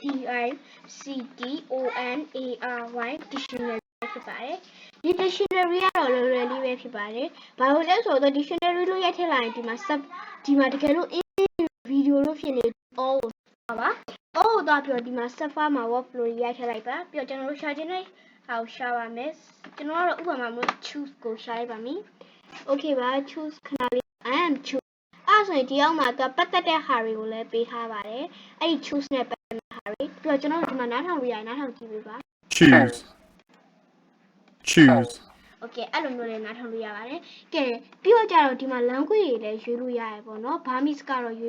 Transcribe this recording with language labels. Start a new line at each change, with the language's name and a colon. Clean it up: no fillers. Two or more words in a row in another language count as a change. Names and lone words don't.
English: DICTONARY dictionary
Burmese: ဖြစ်ပါတယ်ဒီ dictionary ကတော့လွယ်လွယ်လေးပဲဖြစ်ပါတယ်ဘာလို့လဲဆိုတော့ dictionary လို့ရိုက်ထည့်လိုက်ရင်ဒီမှာတကယ်လို့ video လို့ဖြစ်နေ all ကိုပါ all ကိုတော့ပြီးတော့ဒီမှာ server မှာ
English: word flow
Burmese: ရိုက်ထည့်လိုက်ပါပြီးတော့ကျွန်တော်တို့ရှာခြင်းနဲ့ဟာကိုရှာပါမယ်ကျွန်တော်ကတော့ဥပမာမျိုး choose ကိုရှာလိုက်ပါမယ်Okay ပါ choose ခဏလေး
English: I am choose
Burmese: အဲ့ဆိုရင်ဒီအောက်မှာသူပတ်သက်တဲ့ဟာတွေကိုလည်းပေးထားပါတယ်အဲ့ဒီ choose နဲ့ပတ်သက်တဲ့ဟာတွေပြီးတော့ကျွန်တော်တို့ဒီမှာနားထောင်ကြည့်ပေးပါ choose Okay အဲ့လိုမျိုးလည်းနားထောင်လို့ရပါတယ်ကဲပြီးတော့ကြတော့ဒီမှာ language တွေလည်းရွေးလို့ရတယ်ပေါ့နော် Burmese ကတော့ရွေး